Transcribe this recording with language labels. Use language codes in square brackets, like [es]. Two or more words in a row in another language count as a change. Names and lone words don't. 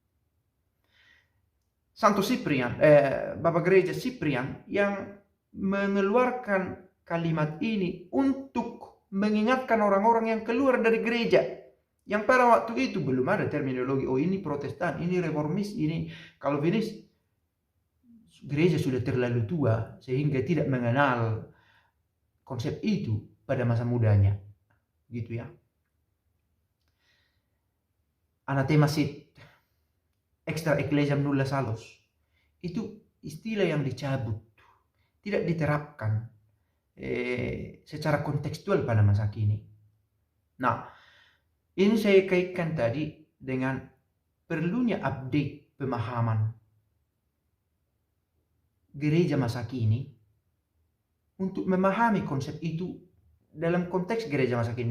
[id] Santo Cyprian, Bapak Gereja Cyprian yang mengeluarkan kalimat ini untuk mengingatkan orang-orang yang keluar dari gereja. Yang pada waktu itu belum ada terminologi, oh ini Protestan, ini Reformis, ini Calvinis. Gereja sudah terlalu tua sehingga tidak mengenal konsep itu pada masa mudanya. Gitu ya. [la] Anathema sit, extra ecclesiam nulla salus, [id] itu istilah yang dicabut, tidak diterapkan secara kontekstual pada masa kini. Nah, ini saya kaitkan tadi dengan perlunya update pemahaman gereja masa kini untuk memahami konsep itu dalam konteks gereja masa kini.